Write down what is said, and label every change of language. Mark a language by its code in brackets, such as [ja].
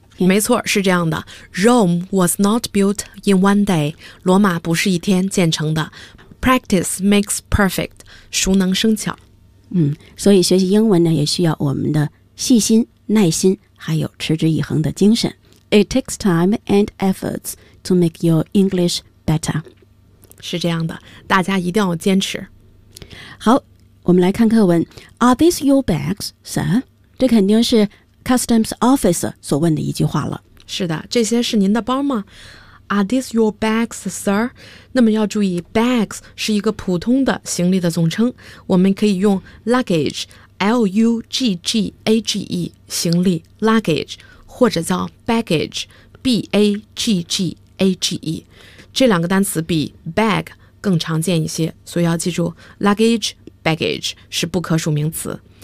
[zh] 没错，是这样的。 [en] Rome was not built in one day， [zh] 罗马不是一天建成的。 [en] Practice makes perfect， [zh] 熟能生巧。所以学习英文呢，也需要我们的细心、耐心，还有持之以恒的精神。 [en] It takes time and efforts to make your English better。 [zh] 是这样的，大家一定要坚持。好，我们来看课文。 [en] Are these your bags, sir? [zh] 这肯定是 customs officer 所问的一句话了。是的，这些是您的包吗？ [en] Are these your bags, sir? [zh] 那么要注意 bags 是一个普通的行李的总称，我们可以用 luggage， L-U-G-G-A-G-E 行李 luggage， 或者叫 baggage， B-A-G-G-A-G-E， 这两个单词比 bag 更常见一些，所以要记住 luggage， baggage 是不可数名词。